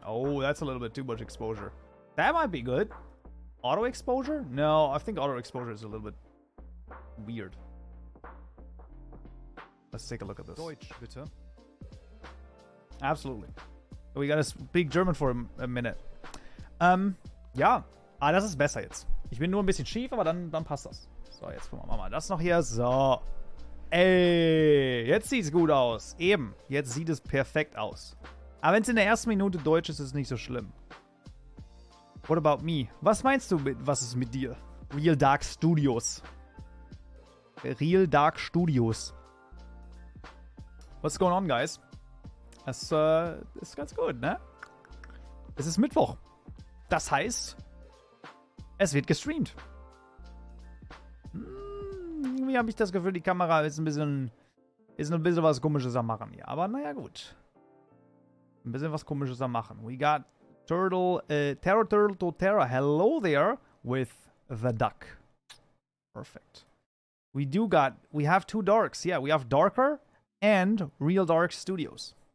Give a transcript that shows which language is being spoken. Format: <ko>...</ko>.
<en>Oh, that's a little bit too much exposure. That might be good. Auto exposure? No, I think auto exposure is a little bit weird. Let's take a look at this.</en> <de>Deutsch, bitte.</de> <en>Absolutely. We gotta speak German for a minute.</en> <de>Ja. Ah, das ist besser jetzt. Ich bin nur ein bisschen schief, aber dann passt das. So, jetzt gucken wir mal das noch hier. So. Ey, jetzt sieht's gut aus. Eben. Jetzt sieht es perfekt aus. Aber wenn es in der ersten Minute Deutsch ist, ist es nicht so schlimm.</de> <en>What about me?</en> <de>Was meinst du mit, was ist mit dir?</de> <en>Real Dark Studios. Real Dark Studios. What's going on, guys?</en> <de>Das ist ganz gut, ne? Es ist Mittwoch. Das heißt, es wird gestreamt. Irgendwie habe ich das Gefühl, die Kamera ist ein bisschen was Komisches am Machen hier. Aber naja, gut. Ein bisschen was Komisches am Machen.</de> <en>We got Terror Turtle to Terra. Hello there with the duck. Perfect. We have two darks. Yeah, we have Darker and Real Dark Studios.</en>